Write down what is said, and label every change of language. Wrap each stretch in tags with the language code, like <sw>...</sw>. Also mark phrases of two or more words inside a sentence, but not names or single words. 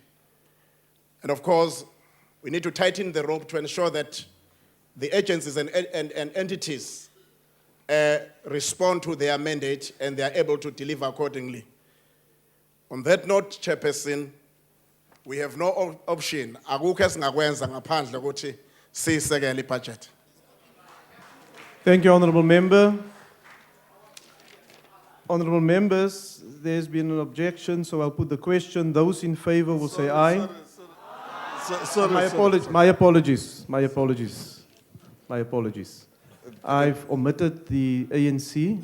<en>And of course, we need to tighten the rope to ensure that the agencies and entities respond to their mandate and they are able to deliver accordingly. On that note, Chairperson, we have no option.</en> <zu>Akukho esingakwenza ngaphandle kokuthi siyisekele ibudget.</zu> <en>Thank you, honorable member. Honorable members, there's been an objection, so I'll put the question. Those in favor will say aye. My apologies. I've omitted the ANC.</en>